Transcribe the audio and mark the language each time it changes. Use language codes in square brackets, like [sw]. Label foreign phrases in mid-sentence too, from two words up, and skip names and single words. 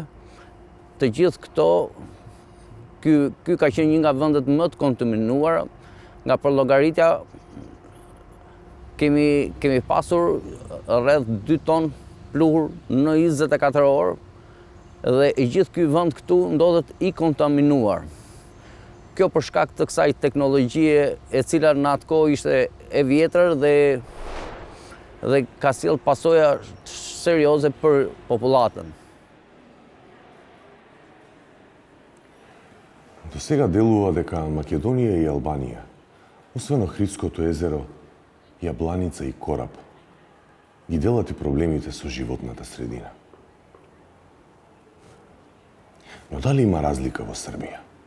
[sq] Të gjithë këto, ky ka qenë një nga vendet më të kontaminuara, nga përllogaritja kemi pasur rreth 2 ton pluhur në 24 orë dhe i gjithë ky vend këtu ndodhet i kontaminuar. Kjo për shkak të kësaj teknologjie e cila në atë kohë ishte e vjetër dhe ka sjell pasoja serioze për popullatën. [mk] До сега делува дека Македонија и Албанија, освен Охридското езеро, Јабланица и Кораб, ги делат и проблемите со животната средина. Но дали има разлика во Србија?